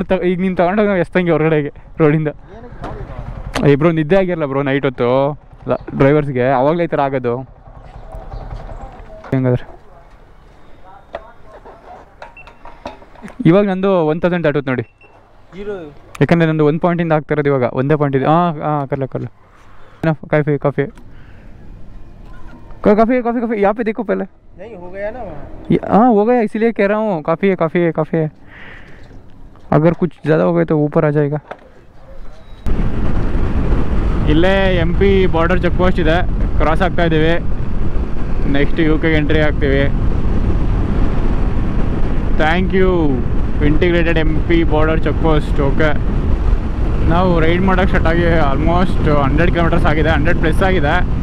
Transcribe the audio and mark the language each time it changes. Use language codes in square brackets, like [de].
[kn] ಈಗ ನೀನು ತೊಗೊಂಡೋಗಿ ನಾವು ಎಸ್ತಂಗೆ ಹೊರಗಡೆಗೆ ರೋಡಿಂದ. ಬ್ರೋ ನಿದ್ದೆ ಆಗಿರಲ್ಲ ಬ್ರೋ ನೈಟ್ ಹೊತ್ತು ಡ್ರೈವರ್ಸ್ಗೆ, ಆವಾಗಲೇ ಈ ಥರ ಆಗೋದು. ಹೆಂಗಾದ್ರೆ ಇವಾಗ ನಂದು 1000 ದಾಟುತ್ತೆ ನೋಡಿ, ಯಾಕಂದರೆ ನಂದು 1 ಪಾಯಿಂಟಿಂದ ಆಗ್ತಿರೋದು ಇವಾಗ, ಒಂದೇ ಪಾಯಿಂಟ್ ಇದೆ. ಕರ್ಲ ಕಾಫಿ ಕಾಫಿ [hi] काफ़ी काफ़ी काफ़ी यहाँ पे देखो पहले। नहीं हो गया ना? हाँ हो गया, इसीलिए कह रहा हूँ काफ़ी है काफ़ी है काफ़ी है। अगर कुछ ज़्यादा हो गए तो ऊपर आ जाएगा. [kn] ಇಲ್ಲೇ MP ಬಾರ್ಡರ್ ಚೆಕ್ ಪೋಸ್ಟ್ ಇದೆ, ಕ್ರಾಸ್ ಆಗ್ತಾ ಇದ್ದೀವಿ. ನೆಕ್ಸ್ಟ್ UK ಎಂಟ್ರಿ ಆಗ್ತೀವಿ. Thank you integrated MP border check post. Okay, ನಾವು ರೈಡ್ ಮಾಡೋಕ್ಕೆ ಸ್ಟಾರ್ಟ್ ಆಗಿ ಆಲ್ಮೋಸ್ಟ್ 100 ಕಿಲೋಮೀಟರ್ಸ್ ಆಗಿದೆ, 100+ ಆಗಿದೆ.